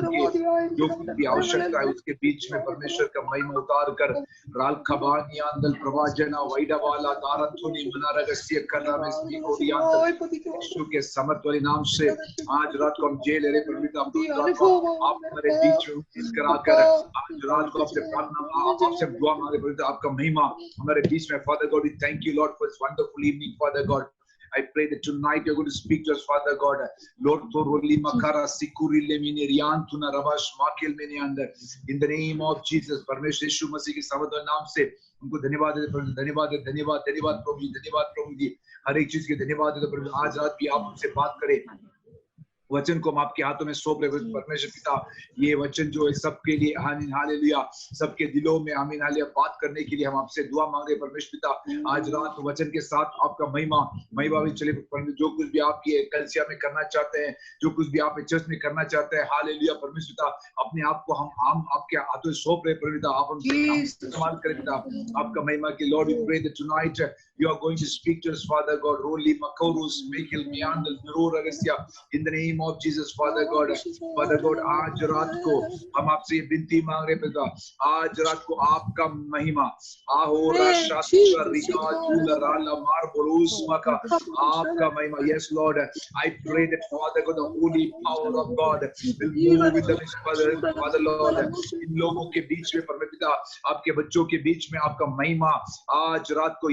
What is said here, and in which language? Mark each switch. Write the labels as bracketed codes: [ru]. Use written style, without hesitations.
[hi] की जो कुछ भी आवश्यकता है उसके बीच में परमेश्वर का महिमा उतार कर राल खबानी आंदल प्रवाजना वैडवाला दारथुनी मनारगस्य करना में स्पीकोरिया यीशु के समर्थ वाले नाम से आज रात को हम जेल रे परमेश्वर आप हमारे बीच में उपस्थित कराकर आज रात को आपसे प्रार्थना, आपसे दुआ मांगे परमेश्वर। आपका महिमा हमारे बीच में। [en] Father God, thank you Lord for this wonderful evening, Father God. I pray that tonight you're going to speak to us, Father God. Lord, Toroli Makara Sikuri Lemini Rian Tuna Rabash Makil Meni Andar. In the name of Jesus, [hi] परमेश्वर यीशु मसीह के समर्थ नाम से उनको धन्यवाद देते, धन्यवाद धन्यवाद धन्यवाद प्रभु जी, धन्यवाद प्रभु जी। हर एक चीज के धन्यवाद देते प्रभु। आज रात भी आप हमसे बात करें, वचन को हम आपके हाथों में सौंप रहे परमेश्वर पिता। ये वचन जो है सबके लिए आमीन हालेलुया, सबके दिलों में आमीन हालेलुया बात करने के लिए हम आपसे दुआ मांग रहे परमेश्वर पिता। आज रात वचन के साथ आपका महिमा भी चले। जो कुछ भी आप ये कलीसिया में करना चाहते हैं, जो कुछ भी आप चर्च में करना चाहते हैं, हालेलुया परमेश्वर पिता, अपने आप को हम आपके हाथों में सौंप रहे परमेश्वर पिता। आप हमसे इस्तेमाल करें पिता, आपका महिमा के। [en] Lord we pray that tonight you are going to speak to us, Father God. Roli Makorus Mikil Miandal Nurur Agasya, in the name of Jesus, Father God. [hi] Father God, आज रात को हम आपसे ये विनती मांग रहे पिता, आज रात को आपका महिमा आहोरा शास्त्र रिका चूला राला मार बरूस मका, आपका महिमा। [en] Yes Lord, I pray that Father God, the holy power of God will move with us, Father Lord, [hi] इन लोगों के बीच में परमेश्वर पिता, आपके बच्चों के बीच में आपका महिमा आज रात को।